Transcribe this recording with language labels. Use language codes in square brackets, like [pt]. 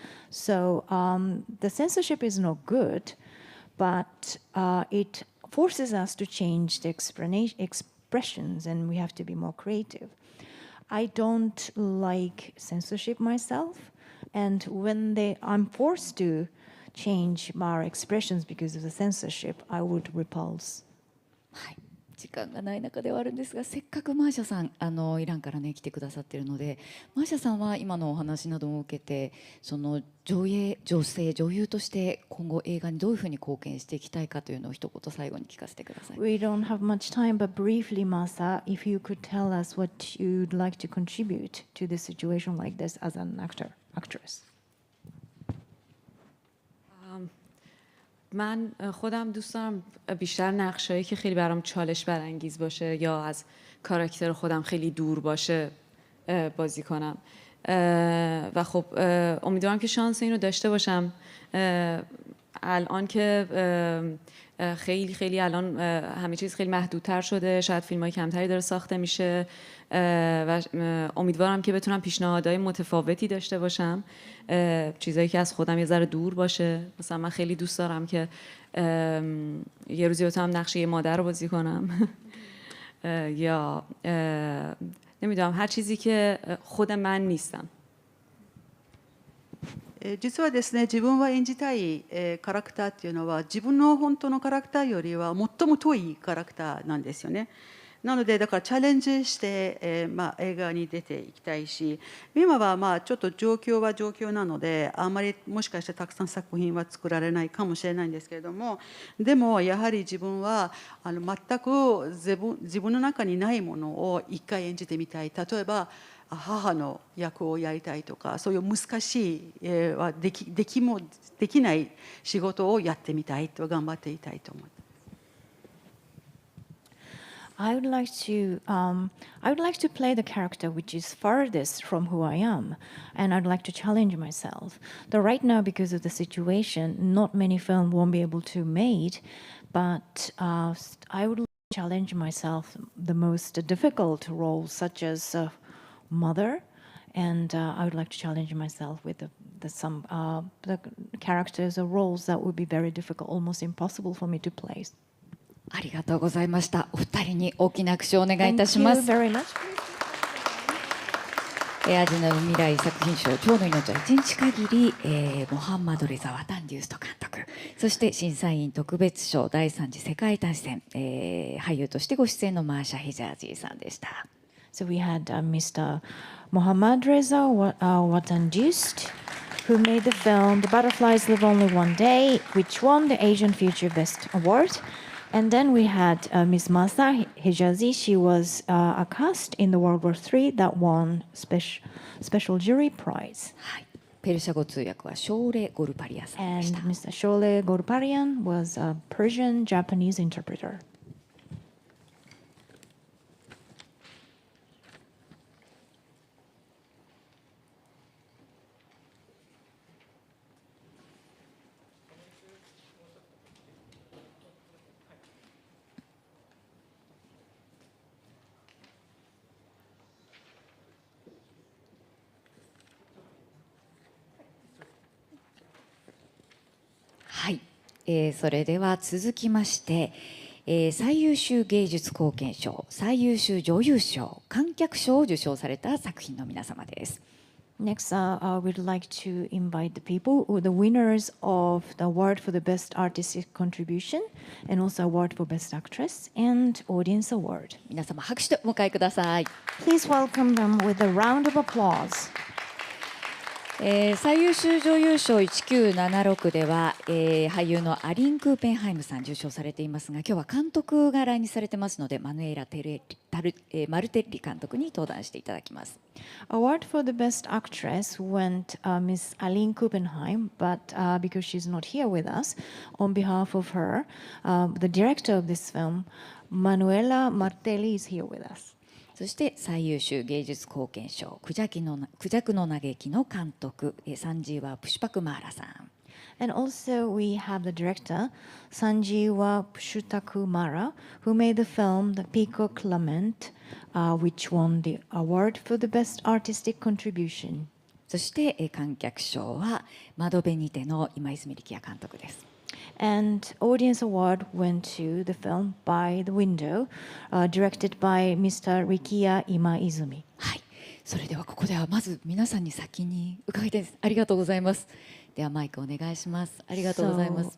[en] So the censorship is not good, but it forces us to change the expressions, and we have to be more creative. I don't like censorship myself, and when I'm forced to change my expressions because of the censorship, I would repulse. [ja] 時間がない中ではあるんですが、せっかくマーシャさんイランからね来てくださっているので、マーシャさんは今のお話なども受けて、その女優として今後映画にどういうふうに貢献していきたいかというのを一言最後に聞かせてください。 [en] We don't have much time, but briefly, Masa, if you could tell us what you'd like to contribute to this situation like this as an actress. [fa] من خودم دوست دارم بیشتر نقشایی که خیلی برام چالش برانگیز باشه یا از کاراکتر خودم خیلی دور باشه بازی کنم و خب امیدوارم که شانس اینو داشته باشم. الان که خیلی الان همه چیز خیلی محدودتر شده، شاید فیلم‌های کمتری داره ساخته میشه و امیدوارم که بتونم پیشنهادهای متفاوتی داشته باشم، چیزایی که از خودم یه ذره دور باشه. مثلا من خیلی دوست دارم که یه روزی بتونم نقش یه مادر رو بازی کنم یا نمیدونم هر چیزی که خود من نیستم. [ja] 実はですね、自分は演じたいキャラクターっていうのは自分の本当のキャラクターよりは最も遠いキャラクターなんですよね。なのでだからチャレンジして、映画に出ていきたいし、今はちょっと状況は状況なのであんまりもしかしてたくさん作品は作られないかもしれないんですけれども、でもやはり自分は全く自分の中にないものを一回演じてみたい。例えば母の役をやりたいとか、そういう難しいできない仕事をやってみたいと頑張っていたいと思います。 [en] I would like to play the character which is farthest from who I am, and I'd like to challenge myself. Though right now, because of the situation, not many films won't be able to made, but I would like to challenge myself the most difficult roles, such as mother, and I would like to challenge myself with the characters or roles that would be very difficult, almost impossible for me to play. [ja] ありがとうございました。お二人に大きな拍手をお願いいたします。アジの未来作品賞「蝶の命は一日限り」モハンマド・レザ・ワタンデュースト監督、そして審査員特別賞第3次世界大戦、俳優としてご出演のマーシャ・ヒジャージーさんでした。 [en] So we had Mr. Mohammad Reza Watandust, who made the film The Butterflies Live Only One Day, which won the Asian Future Best Award. And then we had Ms. Masa Hijazi. She was a cast in the World War III that won special jury prize. [ja] ペルシャ語通訳はショーレ・ゴルパリアさんでした。 [en] And Mr. Shole Gorparian was a Persian-Japanese interpreter. [ja] はい、それでは続きまして、最優秀芸術貢献賞、最優秀女優賞、観客賞を受賞された作品の皆様です。 [en] Next, we'd like to invite the people, the winners of the award for the Best Artistic Contribution and also award for Best Actress and Audience Award. [ja] 皆様拍手でお迎えください。 [en] Please welcome them with a round of applause. [ja] 最優秀女優賞1976では、俳優のアリン・クーペンハイムさん受賞されていますが、今日は監督が来日されてますのでマヌエラ・マルテッリ監督に登壇していただきます。 [en] Award for the Best Actress went Miss Aline Kuppenheim, but because she's not here with us, on behalf of her, the director of this film, Manuela Martelli, is here with us. [ja] そして最優秀芸術貢献賞クジャクの嘆きの監督サンジーワ・プシュパクマーラさん。 [en] And also we have the director Sanjeewa Pushtakumara, who made the film The Peacock Lament, which won the award for the best artistic contribution. [ja] そして観客賞は窓辺にての今泉力也監督です。 [en] And audience award went to the film By the Window, directed by Mr. Rikiya Imaizumi. [ja] はい、それではここではまず皆さんに先に伺いたいです。ありがとうございます。ではマイクお願いします。ありがとうございます。